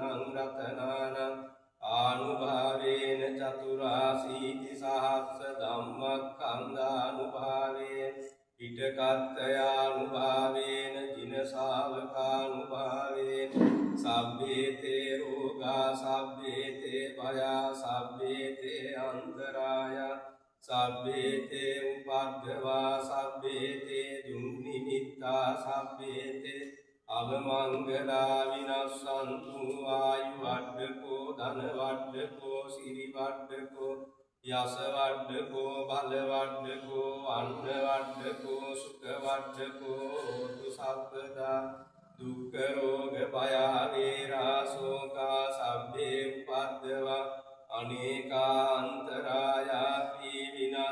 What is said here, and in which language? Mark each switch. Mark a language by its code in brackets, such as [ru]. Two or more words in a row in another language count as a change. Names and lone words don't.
[pi] රතනානං ආනුභාවේන චතුරාසීති සහස්ස ධම්මස්කන්ධානුභාවේන පිටකත්තයානුභාවේන ජින ශාවකානුභාවේන සබ්බේතේ රෝගා සබ්බේතේ භයා සබ්බේතේ අන්තරාය සබ්බේතේ උපද්දවා සබ්බේතේ දුම්නිමිත්තා සබ්බේතේ අවමංගලා විනස්සන්තු ආයු වඩ්ඩකෝ ධන වඩ්ඩකෝ සිරි වඩ්ඩකෝ යස වඩ්ඩකෝ බල වඩ්ඩකෝ අන්න වඩ්ඩකෝ සුඛ වඩ්ඩකෝ හෝතු සබ්බදා දුක්ඛ රෝග භය වේරා ශෝකා සබ්බේ උපද්දවා අනේකාන්තරායාපි